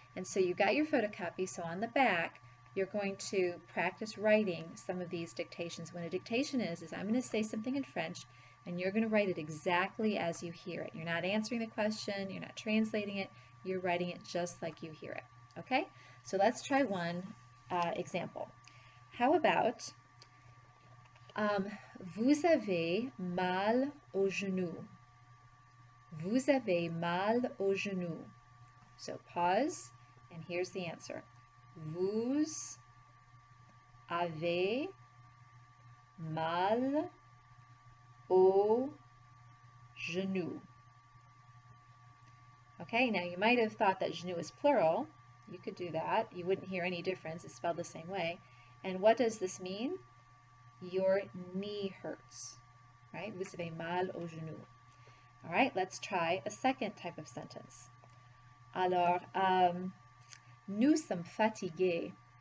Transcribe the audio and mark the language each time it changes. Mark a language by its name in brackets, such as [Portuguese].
[English] And so you got your photocopy, so on the back, you're going to practice writing some of these dictations. What a dictation is I'm going to say something in French, and you're going to write it exactly as you hear it. You're not answering the question, you're not translating it, you're writing it just like you hear it. Okay, so let's try one example. How about, [French] vous avez mal au genou. Vous avez mal au genou. [English] So pause, And here's the answer. [French] Vous avez mal au genou. [English] Okay, now you might have thought that genou is plural. You could do that. You wouldn't hear any difference. It's spelled the same way. And what does this mean? Your knee hurts, right? [French] Vous avez mal au genou. [English] All right, let's try a second type of sentence. [French] Alors, nous sommes fatigués.